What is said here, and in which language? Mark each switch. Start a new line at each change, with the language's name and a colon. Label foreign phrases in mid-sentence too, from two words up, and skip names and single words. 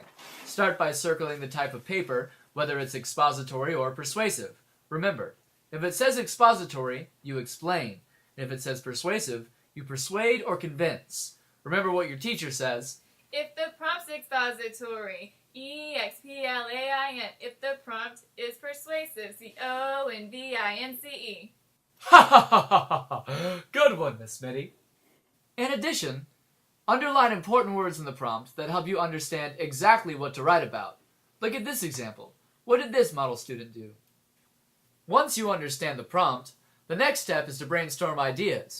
English: Start by circling the type of paper, whether it's expository or persuasive. Remember, if it says expository, you explain. And if it says persuasive, you persuade or convince. Remember what your teacher says. If the prompt's expository, E-X-P-L-A-I-N. If the prompt is persuasive, C-O-N-V-I-N-C-E. Ha ha ha ha ha! Good one, Miss Smitty. In addition, underline important words in the prompt that help you understand exactly what to write about. Look at this example. What did this model student do? Once you understand the prompt, the next step is to brainstorm ideas.